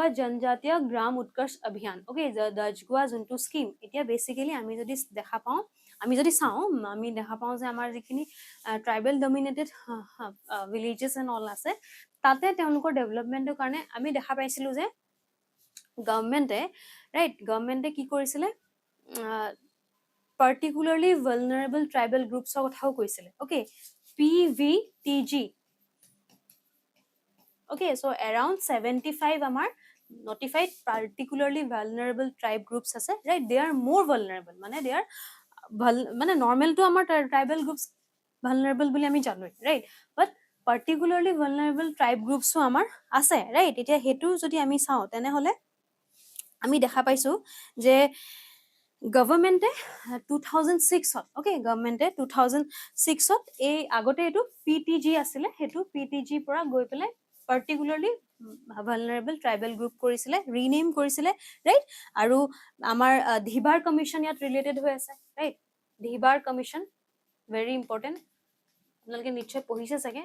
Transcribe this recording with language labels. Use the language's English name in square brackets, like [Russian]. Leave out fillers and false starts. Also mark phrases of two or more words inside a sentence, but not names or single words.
[Assamese] জনজাতীয় গ্ৰাম উৎকৰ্ষ অভিযান, অ'কে, দাজগুৱা যোনটো স্কিম, এতিয়া বেচিকেলি আমি যদি দেখা পাওঁ, আমি দেখা পাওঁ যে আমাৰ যিখিনি [English] tribal dominated villages and all [Assamese] আছে তাতে তেওঁলোকৰ ডেভেলপমেণ্টৰ কাৰণে আমি দেখা পাইছিলো যে গভৰ্ণমেণ্টে কি কৰিছিলে, [English] particularly vulnerable tribal groups [Assamese] কথাও কৈছিলে। অ'কে, PVTG, অ'কে, [English] so around 75 [Assamese] আমাৰ [English] notified particularly vulnerable tribe groups [Assamese] আছে, [English] right, they are more vulnerable, [Assamese] মানে [English] they are [Assamese] মানে নৰ্মেলটো আমাৰ [English] tribal groups vulnerable [Assamese] বুলি আমি জানো, right? [English] But particularly vulnerable tribe groups [Assamese] আমাৰ আছে, [English] right? [Assamese] এতিয়া হেতু যদি আমি চাও তেনেহলে আমি দেখা পাইছো যে গভৰ্ণমেণ্টে 2006 ওকে গভৰ্ণমেণ্টে 2006 এই আগতে এইটো পিটিজি আছিলে হেতু পিটিজি পৰা গৈ পেলাই [English] particularly vulnerable tribal group [Assamese] কৰিছিলে ৰিনেম কৰিছিলে ৰাইট আৰু আমাৰ ধিবাৰ কমিশ্যন ইয়াত ৰিলেটেড হৈ আছে ৰাইট ধিবাৰ কমিশ্যন [English] very important [Assamese] আপোনালোকে নিশ্চয় পঢ়িছে চাগে